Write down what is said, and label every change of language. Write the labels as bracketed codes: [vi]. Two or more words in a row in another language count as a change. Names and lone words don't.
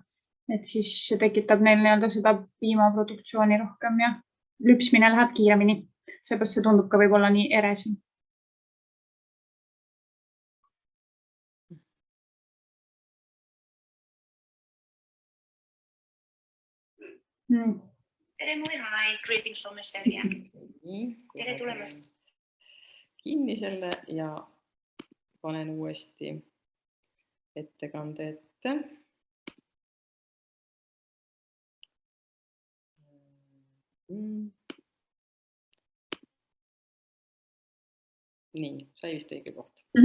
[et] Et siis tekitab neil seda piimaproduktsiooni rohkem ja lüpsmine läheb kiiremini. Seepärast see tundub ka võib-olla nii eresem. Tere, [en] hi, greetings from Estonia. [et] Tere tulemast. Kinni selle ja panen uuesti ettekande ette. Nii, sai vist õige koht.